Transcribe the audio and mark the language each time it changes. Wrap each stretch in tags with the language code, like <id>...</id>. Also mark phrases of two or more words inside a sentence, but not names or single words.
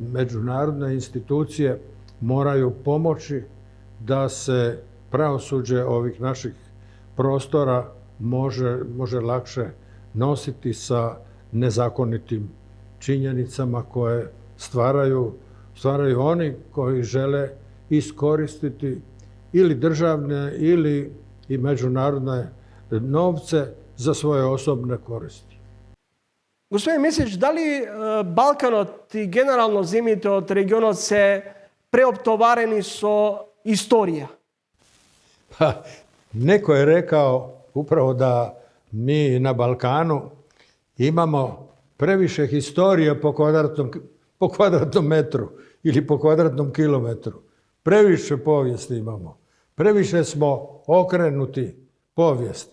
<hr>međunarodne institucije moraju pomoći da se pravosuđe ovih naših prostora može lakše nositi sa nezakonitim činjenicama koje stvaraju oni koji žele iskoristiti ili državne ili i međunarodne novce za svoje osobne koristi.</hr> <mk>Господин Месич, дали Балканот и генерално земјите од регионот се преоптоварени со историја?</mk> <hr>Pa, neko je rekao upravo da mi na Balkanu imamo previše historije po kvadratnom metru ili po kvadratnom kilometru. Previše povijesti imamo. Previše smo okrenuti povijesti.</hr>